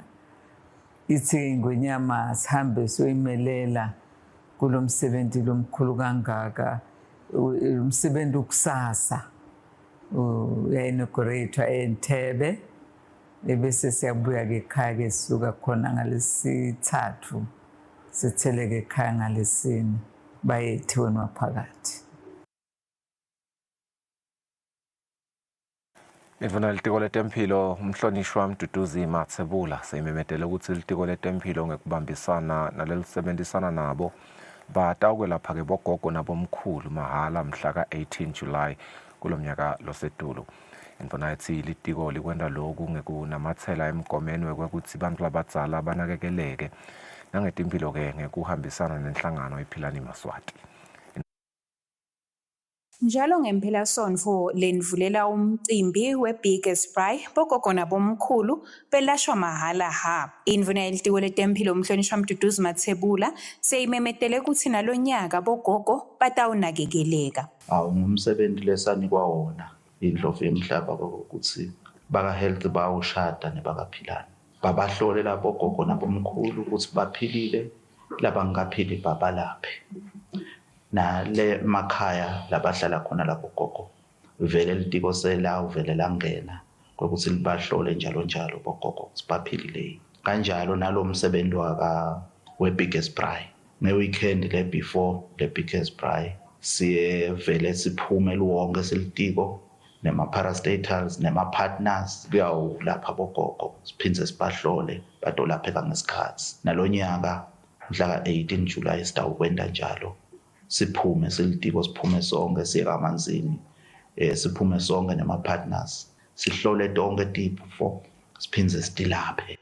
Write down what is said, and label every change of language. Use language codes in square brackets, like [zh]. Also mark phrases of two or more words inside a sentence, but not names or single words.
[ss] Ithi ngonyama sihambe soyimelela kulomsebenzi lomkhulu kangaka umsebenzi ukusasa uyainaugurate eNtebe ebese siyabuya ke ekhaya ke sisuka khona ngalesithathu sitheleke ekhaya ngalesine bayethiwe maphakathi. Ivuna litiko letempilo umhlonishwa Mduduzi Mathebula seyimemetele ukuthi litiko letempilo ngekubambisana nalelisebenzisana nabo batawukwelapha ke bogogo nabomkhulu mahala mhla ka-18 July kulomnyaka losedulu. Ivuna ithi litiko likwenda lokhu ngekunamathela emgomeni wekuthi bantu labadzala banakekeleke nangetimpilo ke ngekuhambisana nenhlangano iphilani Maswati. Njalo ngempelasonto lenivulela umcimbi we-Biggest Braai bogogo nabomkhulu belashwa mahala ha. Indvuna yelitiko letempilo umhlonishwa Mduduzi Mathebula seyimemetele ukuthi nalonyaka bogogo batawunakekeleka. Ngumsebenzi lesanikwa wona indlovu yemhlaba ukuthi baka health bawushada nebakaphilana. Babahlole lapho bogogo nabomkhulu ukuthi baphilile labangaphili babalaphe. Na le makhaya labahlala khona lapho gogo vele litiko sela uvele langena ukuthi libahlole njalo bogogo sibaphilile kanjalo nalo msebenzi waka we-Biggest Braai nge-weekend le [en] before the [ss] Biggest Braai siye vele siphume luwonke silitiko nema-parastatals nema-partners kuyawulapha bogogo siphindze sibahlole batolapheka ngesikhathi nalonyaka mhla ka-18 July sitawukwenda njalo. Siphume silitiko siphume sonke sikamanzini siphume sonke nema partners sihlole tonke tipho siphindze sitilaphe.